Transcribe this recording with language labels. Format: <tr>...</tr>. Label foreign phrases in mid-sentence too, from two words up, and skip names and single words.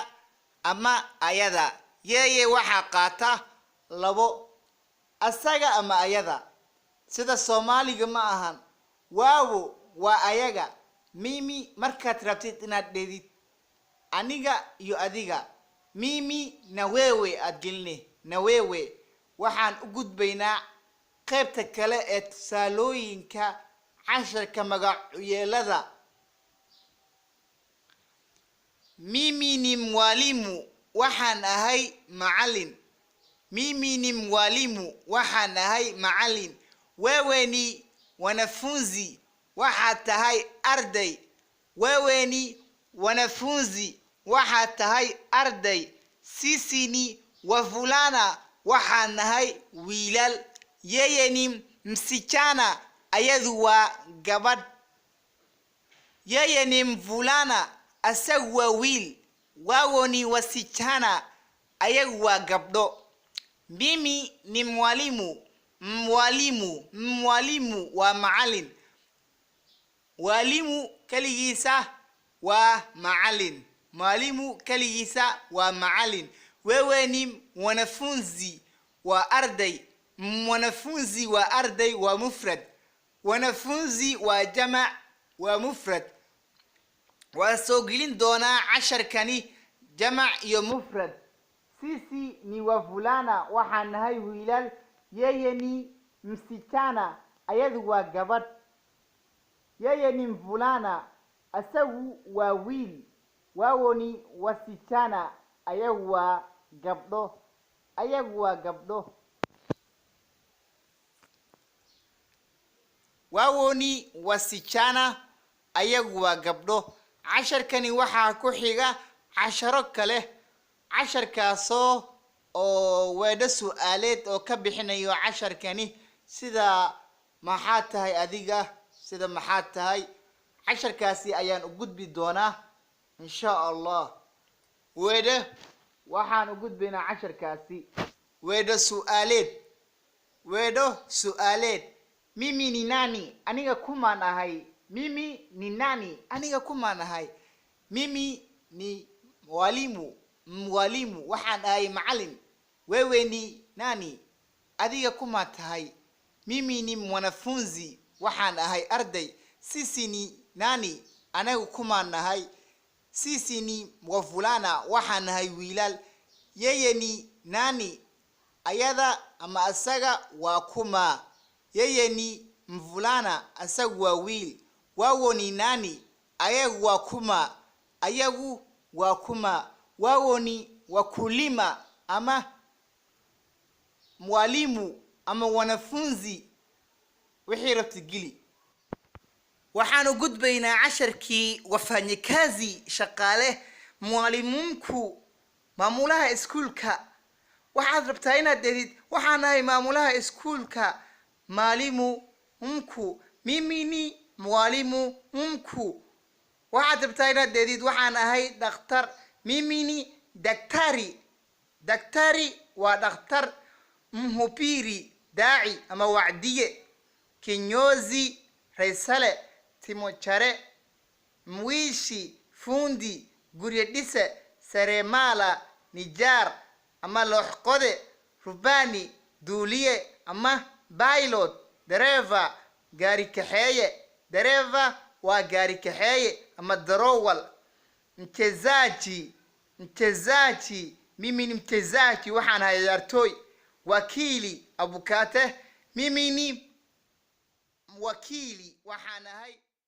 <so>ama ayada yeye waxa qaata labo asaga ama ayada sida Soomaaliga ma ahan wawo wa ayaga mimi markaad rabtid inaad dheedid aniga iyo adiga</so> <sw>mimi na wewe</sw> <so>adgilne</so> <sw>na wewe</sw> <so>waxaan u gudbaynaa qaybta kale ee tusaalooyinka casharka magacyada</so> <sw>mimi ni mwalimu</sw> <so>waxaan ahay macallin</so> <sw>mimi ni mwalimu</sw> <so>waxaan ahay macallin</so> <sw>wewe ni wanafunzi</sw> <so>waxaad tahay arday</so> <sw>wewe ni wanafunzi</sw> <so>waxaad tahay arday</so> <sw>sisi ni wavulana</sw> <so>waxaan nahay wiilal</so> <sw>yeye ni msichana</sw> <so>ayadu waa gabadh</so> <sw>yeye ni mvulana</sw> <so>asagu waa wiil</so> <sw>wao ni wasichana</sw> <so>ayagu waa gabdho</so> <sw>mimi ni</sw> <so>mwalimu waa macallin walimu kaligiisa waa macallin mwalimu kaligiisa waa macallin</so> <sw>wewe ni wanafunzi</sw> <so>waa arday mwanafunzi waa arday waa mufrad wanafunzi waa jamac waa mufrad waa soo gelin doonaa casharkani jamac iyo mufrad</so> <sw>sisi ni wavulana</sw> <so>waxaan nahay wiilal</so> <sw>yeye ni msichana</sw> <so>ayadu waa gabadh</so> <sw>yeye ni mvulana</sw> <so>asagu waa wiil</so> <sw>wao ni wasichana</sw> <so>ayagu waa gabdho</so> <sw>wao ni wasichana</sw> <so>ayagu waa gabdho casharkani waxaa ku xiga casharo kale casharkaasoo oo weedho su'aaleed oo ka bixinayo casharkani sida maxaad tahay adiga sida maxaad tahay casharkaasi ayaan u gudbi doonaa</so> <ar>insha Allah</ar> <so>weedho waxaan u gudbaynaa casharkaasi weedho</so> <sw>su'aaleed mimi ni nani</sw> <so>aniga kumaan ahay</so> <sw>mimi ni nani</sw> <so>aniga kumaan ahay</so> <sw>mimi ni</sw> <so>mwalimu waxaan ahay macallin</so> <sw>wewe ni nani</sw> <so>adiga kumaa tahay</so> <sw>mimi ni mwanafunzi</sw> <so>waxaan ahay arday</so> <sw>sisi ni nani</sw> <so>anagu kumaan ahay</so> <sw>sisi ni wavulana</sw> <so>waxaan nahay wiilal</so> <sw>yeye ni nani</sw> <so>ayada ama asaga waa kuma</so> <sw>yeye ni mvulana</sw> <so>asagu waa wiil</so> <sw>wao ni nani</sw> <so>ayagu waa kuma</so> <sw>wao ni wakulima</sw> <so>ama mwalimu ama wanafunzi wixii rabti gili waxaan u gudbaynaa casharkii wafanyikazi shaqaale mwalimunku maamulaha iskuulka waxaad rabtaa inaad dheedid waxaan ahay maamulaha iskuulka mwalimu</so> <sw>mimi ni mwalimu</sw> <so>waxaad rabtaa inaad dheedid waxaan ahay dhakhtar</so> <sw>mimi ni</sw> <so>daktari waa dhakhtar mhubiri daaci ama wacdiye kinyozi raysale timochare mwishi fundi guryo dhise seremala nijaar ama looxqode rubani duuliye ama pilot dereva gaari kaxeeye dereva waa gaari kaxeeye ama darowal mchezaji</so> <sw>mchezaji mimi ni mchezaji</sw> <so>waxaan ahay ciyaartooy</so> <sw>wakili abukate mimi ni wakili</sw> <so>waxaan ahay</so>